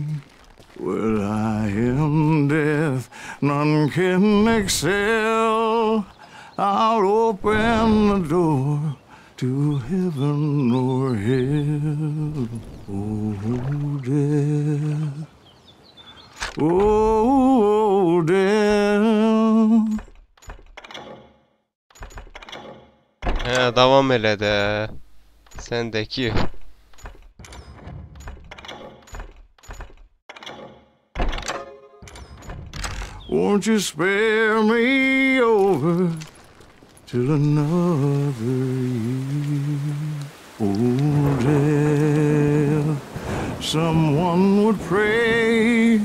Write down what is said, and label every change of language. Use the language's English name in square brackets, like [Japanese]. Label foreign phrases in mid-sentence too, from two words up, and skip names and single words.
[English] Well, I am death, none can excel. I'll open the door to heaven or hell. Oh, death. Oh, death. [Azerbaijani] Davam elə də. Səndəki. [English] Won't you spare me over till another year? Oh, death, someone would pray.